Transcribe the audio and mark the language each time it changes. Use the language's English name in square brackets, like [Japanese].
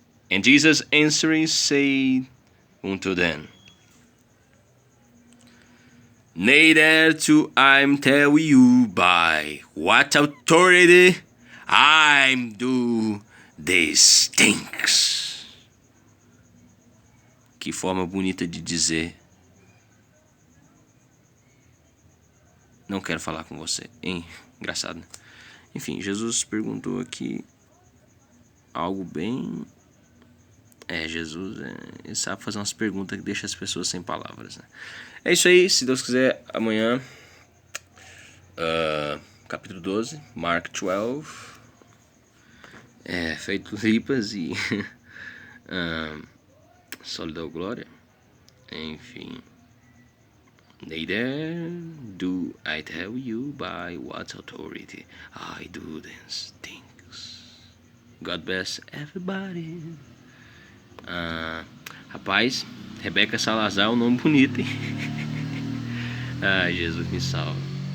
[English] And Jesus answering said unto them, Neither do I tell you by what authority I do these things. [Portuguese] Que forma bonita de dizer, não quero falar com você. Hein? Engraçado, né? Enfim, Jesus perguntou aqui algo bem... Jesus ele sabe fazer umas perguntas que deixa as pessoas sem palavras, né? É isso aí, se Deus quiser, amanhã, capítulo 12, Mark 12, feito lipas e só lhe dou glória. Enfim, [English] neither do I tell you by what authority I do these things. God bless everybody. [Portuguese] Rapaz, Rebeca Salazar é um nome bonito, hein? Ai, Jesus me salve.